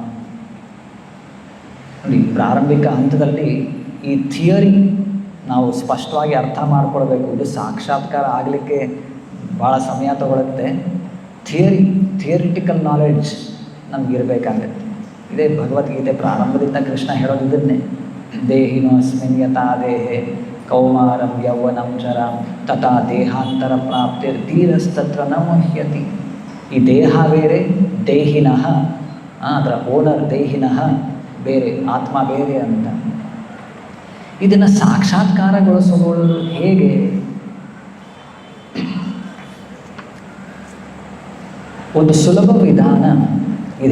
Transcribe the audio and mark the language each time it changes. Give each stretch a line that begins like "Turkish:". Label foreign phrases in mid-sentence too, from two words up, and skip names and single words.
Kannada: ನೋಡಿ, ಪ್ರಾರಂಭಿಕ ಹಂತದಲ್ಲಿ ಈ ಥಿಯರಿ ನಾವು ಸ್ಪಷ್ಟವಾಗಿ ಅರ್ಥ ಮಾಡ್ಕೊಳ್ಬೇಕು. ಇದು ಸಾಕ್ಷಾತ್ಕಾರ ಆಗಲಿಕ್ಕೆ ಭಾಳ ಸಮಯ ತಗೊಳುತ್ತೆ.
English: theoretical knowledge
Kannada: ನಮಗಿರಬೇಕಾಗತ್ತೆ. ಇದೇ ಭಗವದ್ಗೀತೆ ಪ್ರಾರಂಭದಿಂದ ಕೃಷ್ಣ ಹೇಳೋದು ಇದನ್ನೇ:
Sanskrit: ದೇಹಿನೋಸ್ಮಿನ್ ಯಥಾ ದೇಹೆ ಕೌಮಾರಂ ಯೌವನಂ ಜರಾಂ ತಥಾ ದೇಹಾಂತರ ಪ್ರಾಪ್ತಿರ್ ಧೀರಸ್ತತ್ರ ನ ಮುಹ್ಯತಿ.
Kannada: ಈ ದೇಹ ಬೇರೆ, ದೇಹಿನಃ, ಅದರ ಓನರ್ ದೇಹಿನಃ ಬೇರೆ, ಆತ್ಮ ಬೇರೆ ಅಂತ. ಇದನ್ನು ಸಾಕ್ಷಾತ್ಕಾರಗೊಳಿಸಿಕೊಳ್ಳಲು ಹೇಗೆ? ಒಂದು ಸುಲಭ ವಿಧಾನ ಇದೆ.